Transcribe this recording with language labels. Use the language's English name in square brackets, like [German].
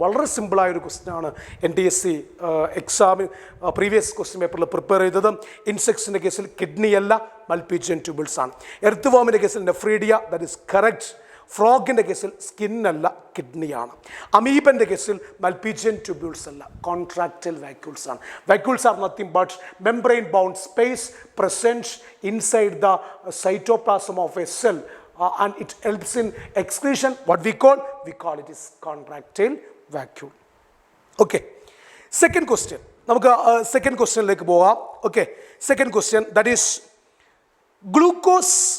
[Malayalam] വളരെ സിമ്പിളായൊരു ക്വസ്റ്റ്യനാണ് NTSC എക്സാമിന് പ്രീവിയസ് ക്വസ്റ്റ്യൻ പേപ്പറിൽ പ്രിപ്പയർ ചെയ്തത്. ഇൻസെക്ട്സിൻ്റെ കേസിൽ കിഡ്നി അല്ല, മൽപീജിയൻ ട്യൂബിൾസ് ആണ്. എർത്തുവോമിൻ്റെ കേസിൽ നെഫ്രീഡിയ, [English] That is correct. [Malayalam] ഫ്രോഗിൻ്റെ കേസിൽ സ്കിന്നല്ല, കിഡ്നിയാണ്. അമീബൻ്റെ കേസിൽ മൽപീജിയൻ ട്യൂബ്യൂൾസ് അല്ല, കോൺട്രാക്റ്റൈൽ വാക്യൂൾസ് ആണ്. [English] Vacuoles are nothing but membrane bound space present inside the cytoplasm of a cell and it helps in excretion. What we call it is contractile vacuole. Okay, second question. [Malayalam] നമുക്ക് second ക്വസ്റ്റ്യനിലേക്ക് പോകാം. Okay, second question [English] That is glucose.